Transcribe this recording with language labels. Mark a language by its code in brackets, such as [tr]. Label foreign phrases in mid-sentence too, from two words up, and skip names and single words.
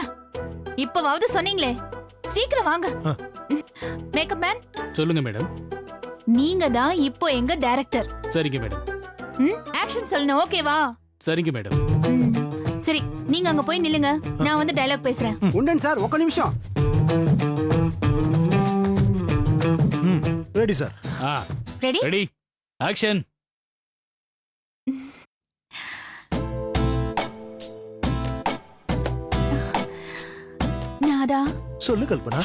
[ta] இப்பவாவது சொன்னீங்களே, சீக்கிரம் வாங்க. [en] makeup man, [ta] சொல்லுங்க மேடம். நீங்க தான் இப்போ எங்க டைரக்டர். சரிங்க மேடம். ஆக்ஷன் சொல்லணும், ஓகேவா? சரிங்க மேடம். சரி, நீங்க அங்க போய் நில்லுங்க, நான் வந்து டயலாக் பேசுறேன். [te] ఉండండి సార్ ఒక నిమిషం. [en] ready sir. ரெடி? ready, action. [ta] நாதா. சொல்லு கல்பனா.